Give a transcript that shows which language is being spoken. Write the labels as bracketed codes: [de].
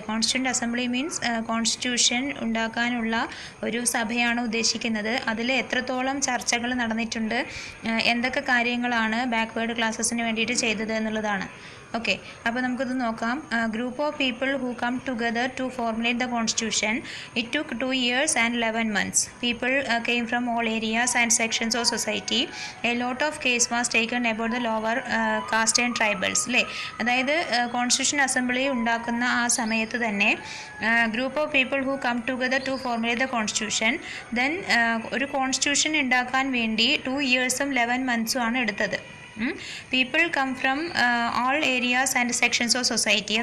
[ml] Constituent assembly means constitution ഉണ്ടാക്കാനുള്ള ഒരു സഭയാണ് ഉദ്ദേശിക്കുന്നത്. അതിൽ എത്രത്തോളം ചർച്ചകൾ നടന്നിട്ടുണ്ട്, എന്തൊക്കെ കാര്യങ്ങളാണ് ബാക്ക്വേർഡ് ക്ലാസ്സസിന് വേണ്ടിയിട്ട് ചെയ്തത് എന്നുള്ളതാണ്. ഓക്കെ, അപ്പോൾ നമുക്കിത് നോക്കാം. [en] Group of people who come together to formulate the constitution. It took 2 years and 11 months. People came from all areas and sections of society. A lot of case was taken about the lower caste and tribals അല്ലേ. [ml] അതായത് constitution assembly ഉണ്ടാക്കുന്ന ആ സമയത്ത് തന്നെ [en] Group of people who come together to formulate the constitution. [ml] Then ഒരു constitution ഉണ്ടാക്കാൻ വേണ്ടി [en] 2 years 11 months [ml] ആണ് എടുത്തത്. [en] People come from all areas and sections of society.